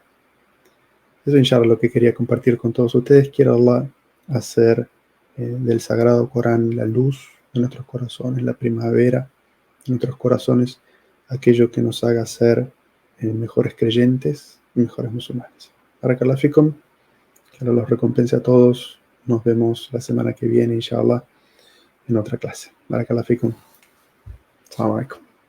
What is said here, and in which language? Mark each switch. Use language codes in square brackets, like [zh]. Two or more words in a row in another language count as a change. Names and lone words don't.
[es] Eso, inshallah, lo que quería compartir con todos ustedes. Quiero Allah hacer del Sagrado Corán la luz de nuestros corazones, la primavera de nuestros corazones, aquello que nos haga ser mejores creyentes y mejores musulmanes. [ar] بارك الله فيكم, [es] que Allah los recompense a todos. Nos vemos la semana que viene, inshallah, en otra clase. [ar] بارك الله فيكم السلام عليكم.